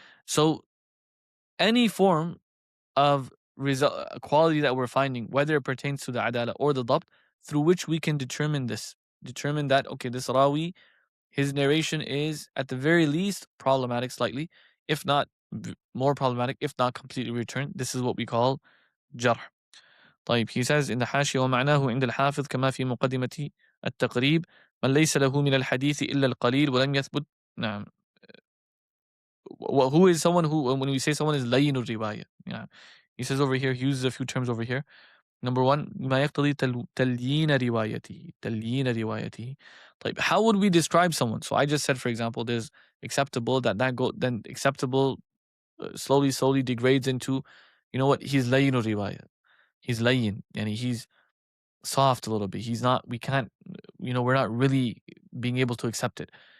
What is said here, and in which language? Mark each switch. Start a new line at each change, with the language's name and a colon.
English: So any form of quality that we're finding, whether it pertains to the adalah or the ḍabṭ, through which we can determine that, okay, this rawi, his narration is at the very least problematic slightly, if not more problematic, if not completely returned. This is what we call jarh.
Arabic: طيب,
English: he says in the
Arabic: حاشية ومعناه عند الحافظ كما في مقدمة التقريب من ليس له من الحديث إلا القليل ولم يثبت. نعم.
English: Who is someone who, when we say someone is
Arabic: لين الرواية,
English: he says over here, he uses a few terms over here. Number one,
Arabic: ما يقتضي تليين روايته.
English: طيب, how would we describe someone? So I just said, for example, there's acceptable, then acceptable slowly degrades into, he's
Arabic: لين الرواية.
English: He's layyin, and he's soft a little bit. He's not, we can't, we're not really being able to accept it.